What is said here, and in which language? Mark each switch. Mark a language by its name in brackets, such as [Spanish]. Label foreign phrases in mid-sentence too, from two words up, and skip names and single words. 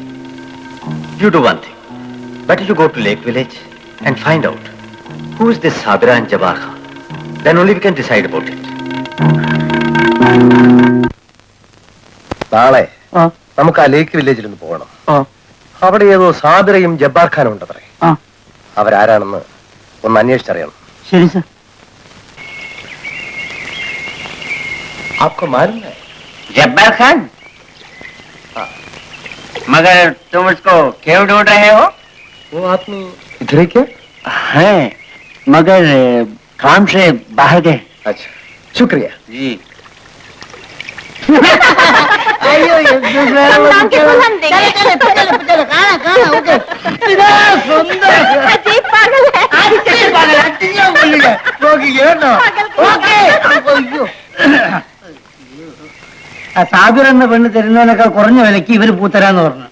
[English] You do one thing. Better you go to Lake Village and find out who is this Sabira and Jabbar Khan. Then only we can decide about it. [Malayalam] നാളെ നമുക്ക് ആ ലേക്ക് വില്ലേജിൽ ഒന്ന് പോകണം. അവിടെ ഏതോ സാബിറയും ജബ്ബാർ ഖാനും ഉണ്ട് പറയും. അവരാരാണെന്ന് ഒന്ന് അന്വേഷിച്ചറിയണം. ശരി സർ. [Hindi] आपको मालूम है? जब्बार खान? मगर तुम उसको क्यों ढूंढ रहे हो? वो आदमी इधर ही क्या? है, मगर काम से बाहर गए. अच्छा, शुक्रिया जी. [Malayalam] അയ്യോ, എന്ത് സാബിർ എന്ന പെണ്ണ് തരുന്നതിനേക്കാൾ കുറഞ്ഞ വിലക്ക് ഇവര് പൂത്തരാന്ന് പറഞ്ഞു.